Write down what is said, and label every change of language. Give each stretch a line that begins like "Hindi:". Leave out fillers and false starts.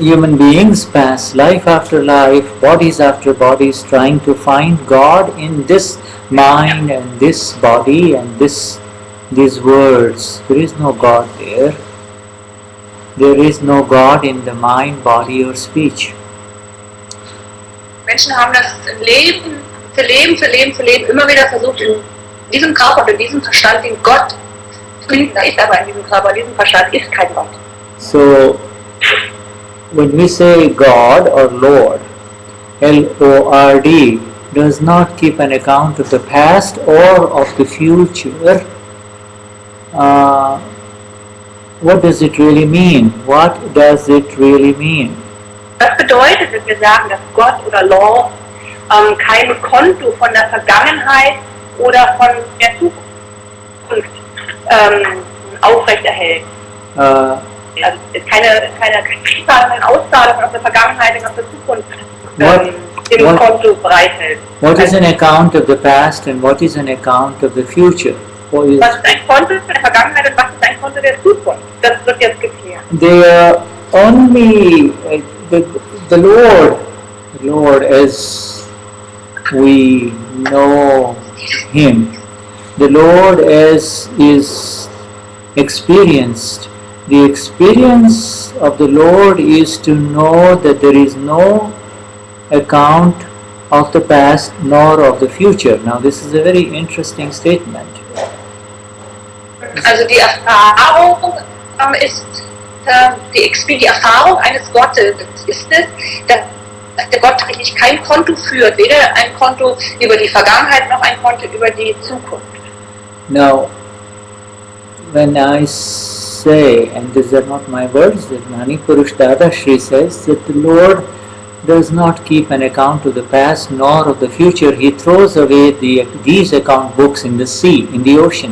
English: human beings pass life after life, bodies after bodies, trying to find God in this mind and this body and these words. There is no God there. There is no God in the mind, body or speech.
German: Menschen haben das Leben immer wieder versucht, in diesem Körper und in diesem Verstand den Gott zu finden. Da ist aber in diesem Körper, in diesem Verstand ist kein Gott.
English: So, when we say God or Lord, L-O-R-D, does not keep an account of the past or of the future. What does it really mean? What does it really mean?
German: Das bedeutet, wenn wir sagen, dass Gott oder Lord kein Konto von der Vergangenheit oder von der Zukunft aufrechterhält. Also keine Auszahlungen aus der Vergangenheit und aus der Zukunft im Konto bereithält.
English: What is an account of the past and what is an account of the future?
German: Was ist ein Konto der Vergangenheit und was ist ein Konto der Zukunft? Das wird jetzt geklärt.
English: They are only the Lord as we know Him, the Lord as is experienced. The experience of the Lord is to know that there is no account of the past nor of the future. Now this is a very interesting statement.
German: Also die Erfahrung ist die Erfahrung eines Gottes ist es, dass der Gott eigentlich kein Konto führt, weder ein Konto über die Vergangenheit noch ein Konto über die Zukunft.
English: Now, when I say, and these are not my words, that Gnani Purush Dadashri says that the Lord does not keep an account of the past nor of the future. He throws away these account books in the sea, in the ocean.